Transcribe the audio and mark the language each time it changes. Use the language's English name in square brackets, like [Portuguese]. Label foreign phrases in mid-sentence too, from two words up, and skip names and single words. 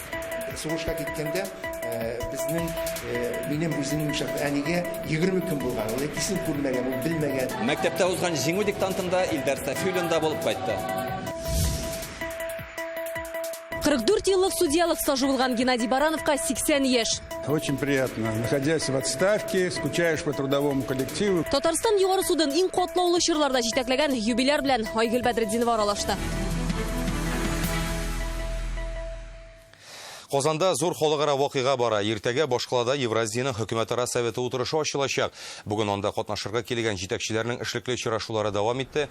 [Tatar] Сугышка киткәндә минем үземнең шәхсәнигә 20 көн булган. Ул кисен күрмәгән, ул белмәгән. Мәктәптә узган җиңү диктантында Илдар Сафиуллинда булып кайтты. 44 еллык судьялык стажы булган Геннадий Барановка 80 яшь. [Russian] Очень приятно. Находясь в отставке, скучаешь по трудовому коллективу. [Tatar] Татарстан югары судын иң катлаулы чырларда җитәкләгән юбиляр белән Айгөл Бәдретдинова аралашты. Казанда зур халыкара вакыйга бара. Иртәгә Башкалада Евразиянең хөкүмәтара советы утырышы ачылачак. Бүген анда катнашырга килгән җитәкчеләрнең эшлекле очрашулары дәвам итте.